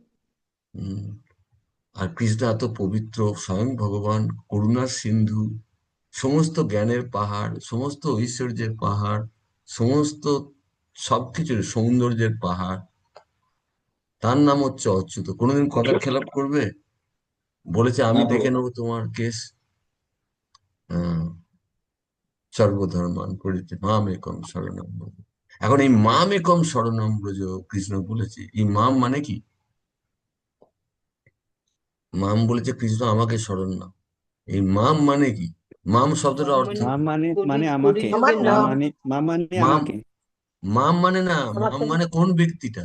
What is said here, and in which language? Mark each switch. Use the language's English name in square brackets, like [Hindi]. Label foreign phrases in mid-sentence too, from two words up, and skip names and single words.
[Bangla] আর কৃষ্ণ এত পবিত্র, স্বয়ং ভগবান, করুণার সিন্ধু, সমস্ত জ্ঞানের পাহাড়, সমস্ত ঐশ্বর্যের পাহাড়, সমস্ত সবকিছুর সৌন্দর্যের পাহাড়, তার নাম হচ্ছে অচ্যুত। কোনোদিন কথা খেলাপ করবে? বলেছে আমি দেখে নেবো তোমার কেস। [Sanskrit] সর্বধর্মান পরিত্যাজ্য মাম একম শরণম ব্রজ। [Bangla] এখন এই [Sanskrit] মাম একম শরণম ব্রজ [Bangla] কৃষ্ণ বলেছে, এই মাম মানে কি? মাম বলেছে কৃষ্ণ আমাকে শরণ নাও। এই মাম মানে কি? মাম শব্দটা অর্থ মা কি? মানে আমাকে, মা মানে মাম আমাকে। মাম মানে না, মাম মানে কোন ব্যক্তিটা?